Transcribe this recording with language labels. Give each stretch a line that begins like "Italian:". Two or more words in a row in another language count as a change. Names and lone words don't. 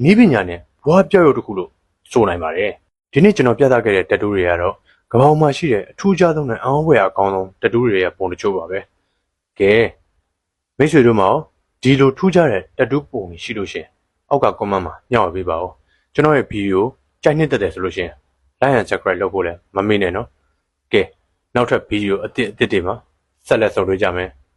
Burmese: ည်းပညာနဲ့ဘဝပြောက်ရုပ်တစ်ခုလို့ဆိုနိုင်ပါတယ်။ဒီနေ့ကျွန်တော်ပြသခဲ့တဲ့တက်တူးတွေကတော့ကမ္ဘာမှာရှိတဲ့အထူးခြားဆုံးနဲ့အံ့ဩဖွယ်အကောင်းဆုံးတက်တူးတွေရဲ့ပုံတချို့ပါပဲ။ကဲမိတ်ဆွေတို့မှာဒီလိုထူးခြားတဲ့တက်တူးပုံတွေရှိလို့ရှင်အောက်က comment မှာညှောက်ပေးပါဦး။ကျွန်တော်ရဲ့ဗီဒီယိုကြိုက်နှစ်သက်တယ်ဆိုလို့ရှင်
English: like and subscribe
Burmese: လုပ်ဖို့လည်းမမေ့နဲ့နော်။ကဲနောက်ထပ်ဗီဒီယိုအသစ်တွေမှာဆက်လက်ဆုံတွေ့ကြမယ်။